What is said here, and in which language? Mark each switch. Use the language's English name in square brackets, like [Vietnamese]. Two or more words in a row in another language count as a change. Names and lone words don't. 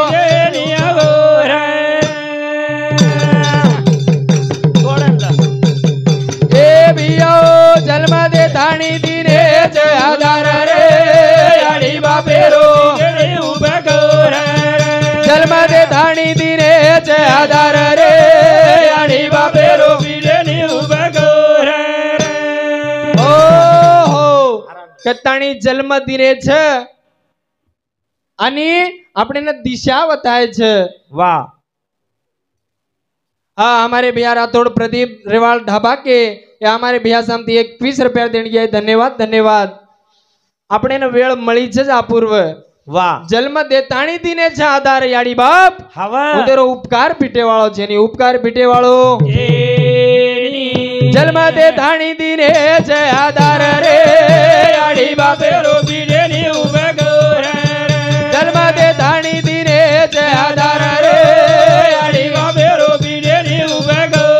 [Lambadi] जन्म दे थाणी दीने छे आधार रे याडी बापेरो जन्म दे थाणी दीने छे आधार रे याडी बापेरो ओ हो कताणी जन्म दीने छे आणि आपणे दिशा बताए छे वाह [Hindi] हाँ हमारे भैया राठौड़ प्रदीप रेवाल ढाबा के या हमारे भैया सामती 21 रुपया देण गया धन्यवाद धन्यवाद [Lambadi] अपने ने वेळ मळी छे अपूर्व वाह जन्म देताणी दीने छे आधार याडी बाप हवा उतेरो उपकार पीटे वाळो छे नी उपकार पीटे वाळो जन्म देताणी दीने छे आधार रे याडी बापेरो पीटे नी उपकार जन्म देताणी दीने छे आधार रे याडी बापेरो पीटे नी उपकार